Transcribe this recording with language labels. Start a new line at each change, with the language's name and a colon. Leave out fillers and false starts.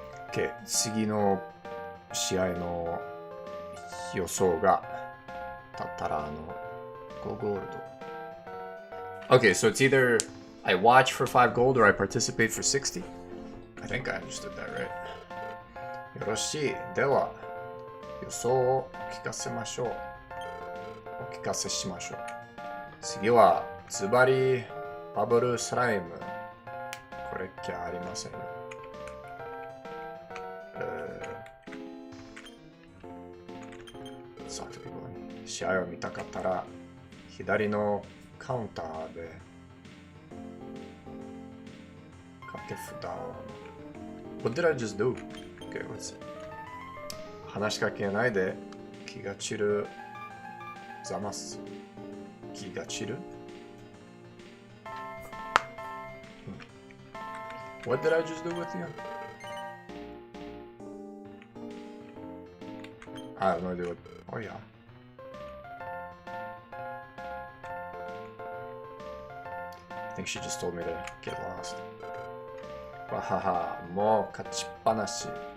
English: Okay,
Japanese: 次の試合の予想がだったら5ゴールド
English: Okay, so it's either I watch for 5 gold or I participate for 60? I think I understood that right.
Japanese: よろしい。では、予想を聞かせましょう。お聞かせしましょう。次は、ズバリバブルスライム。これっきゃありませんよ。さあ、試合を見たかったら、左のカウンターで掛け札を。
English: What did I just do? Okay, let's see.
Japanese: 話しかけないで気が散るざます。気が散る、
English: What did I just do with you? I have no idea what. Oh, yeah. I think she just told me to get lost.
Japanese: わはは、もう勝ちっぱなし。